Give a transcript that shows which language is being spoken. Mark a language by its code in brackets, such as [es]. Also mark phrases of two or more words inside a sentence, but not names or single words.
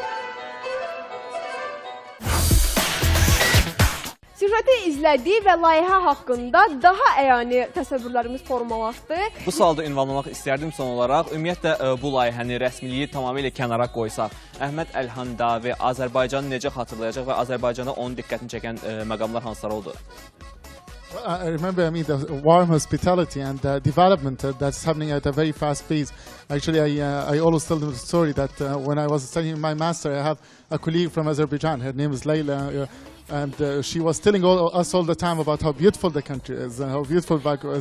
[az] Süjeti izlədik və layihə haqqında daha əyani təsəvvürlərimiz formalaşdı. Bu sualda ünvanlamaq istərdim son olaraq. Ümumiyyətlə, bu layihəni, rəsmiliyi tamamilə kənara qoysaq, Əhməd Əlhəndavi Azərbaycanı necə xatırlayacaq və Azərbaycana onun diqqətini çəkən məqamlar hansılar oldu? [en] I remember, the warm hospitality and development that's happening at a very fast pace. Actually, I always tell them the story that when I was studying my master, I have a colleague from Azerbaijan. Her name is Layla. And she was telling us all the time about how beautiful the country is and how beautiful Baku is.